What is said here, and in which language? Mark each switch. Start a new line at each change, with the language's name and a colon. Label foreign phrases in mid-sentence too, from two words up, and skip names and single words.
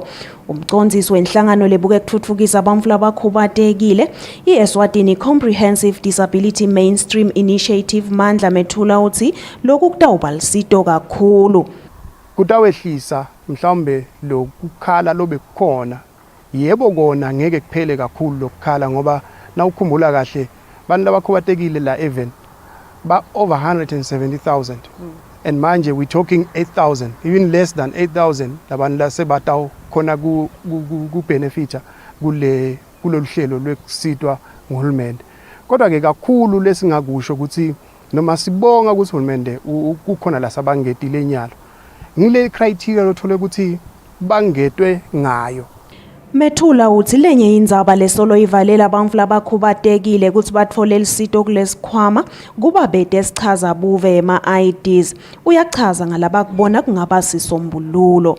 Swati: Umcondzisi wenhlangano lebuke kutfutfukisa bantfu labakhubatekile i-Eswatini Comprehensive Disability Mainstream Initiative Mandla Mithula uthi lokhu kutawuba lusito kakhulu. Kutawehlisa mhlawumbe lokukhala lobe kukhona, yebo kona ngeke kuphele kakhulu lokukhala ngoba nawukhumbula kahle abantu labakhubatekile la even ba
English: over 170,000 and
Swati: manje
English: we talking 8,000, even less than 8,000
Swati: labantu lasebataw khona ku benefita kulolu hlelo lwekusitwa nguhulumende. Kodwa ke kakhulu lesingakusho ukuthi noma sibonga ukuthi uhulumende kukhona lasabangetile nyalo, ngile criteria lothole ukuthi bangetwe ngayo. Methula uthi lenye indzaba lesolo ivalela abantfu labakhubatekile ukuthi batfole lisito kulesikhwama kuba bede sichaza buve ema-IDs. Uyachaza ngalabakubona kungaba sisombululo.